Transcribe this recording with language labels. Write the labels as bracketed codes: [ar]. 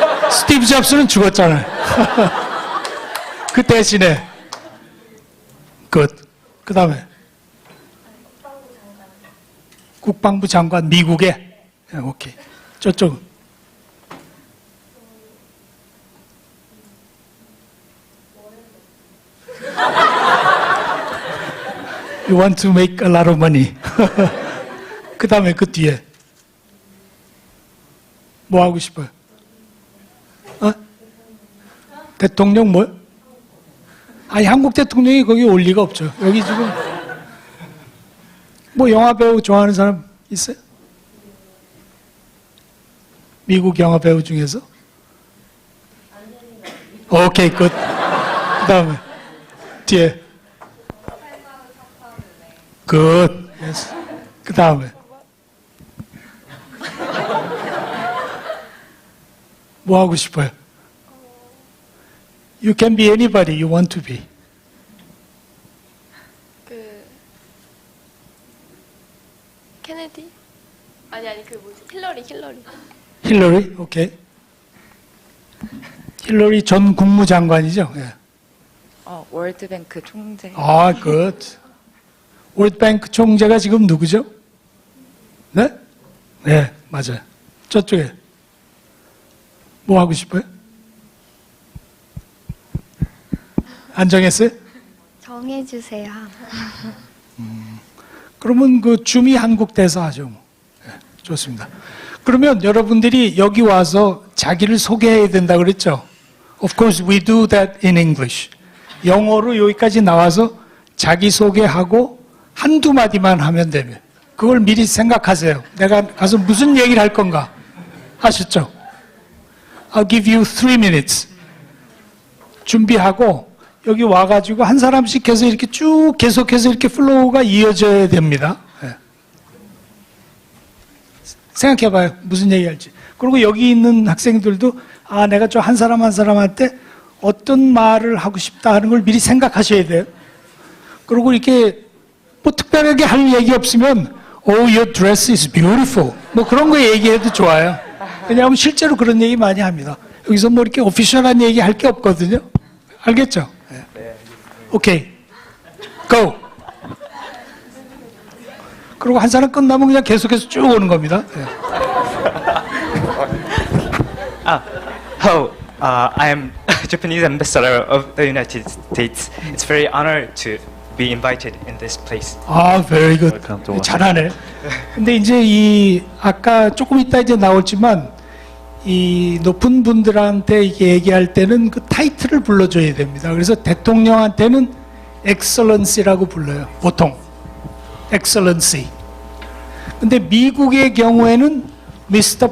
[ko] 스티브 잡스는 죽었잖아요. 그 대신에 그 다음에 국방부 장관 미국의. 네, 오케이. 저쪽은 [en] You want to make a lot of money. [ko] 그 다음에 그 뒤에 뭐 하고 싶어요? 어? 대통령 뭐? 아니, 한국 대통령이 거기 올 리가 없죠. 여기 지금 뭐 영화 배우 좋아하는 사람 있어요? 미국 영화 배우 중에서? 오케이, 굿. 그 다음에 뒤에 굿. 예스. 그 다음에 뭐 하고 싶어요? [en] You can be anybody you want to be. [ko] 케네디? 아니 그 뭐지? 힐러리. 힐러리, 오케이. 힐러리 전 국무장관이죠. 예. 월드뱅크 총재. 아, 굿. 월드뱅크 총재가 지금 누구죠? 네? 네, 맞아요. 저쪽에. 뭐 하고 싶어요? 안 정했어요? 정해주세요. 그러면 그 주미 한국 대사 하죠. 뭐. 네, 좋습니다. 그러면 여러분들이 여기 와서 자기를 소개해야 된다 그랬죠? [en] Of course we do that in English. [ko] 영어로 여기까지 나와서 자기 소개하고 한두 마디만 하면 되면 그걸 미리 생각하세요. 내가 가서 무슨 얘기를 할 건가 하셨죠? [en] I'll give you 3 minutes. [ko] 준비하고 여기 와가지고 한 사람씩 해서 이렇게 쭉 계속해서 이렇게 플로우가 이어져야 됩니다. 네. 생각해봐요. 무슨 얘기할지. 그리고 여기 있는 학생들도 아 내가 저 한 사람 한 사람한테 어떤 말을 하고 싶다 하는 걸 미리 생각하셔야 돼요. 그리고 이렇게 뭐 특별하게 할 얘기 없으면 [en] Oh, your dress is beautiful. [ko] 뭐 그런 거 얘기해도 좋아요. 왜냐하면 실제로 그런 얘기 많이 합니다. 여기서 뭐 이렇게 오피셜한 얘기 할 게 없거든요. 알겠죠? 네. 오케이. Go. 그리고 한 사람 끝나면 그냥 계속해서 쭉 오는 겁니다. 네. [en] I am Japanese ambassador of the United States. It's very honor to be invited in this place. [ko] 아, [en] very good. [ko] 잘하네. 근데 이제 이 아까 조금 이따 이제 나올지만 이 높은 분들한테 이게 얘기할 때는 그 타이틀을 불러줘야 됩니다. 그래서 대통령한테는 excellency라고 불러요. 보통 excellency. 근데 미국의 경우에는 Mr.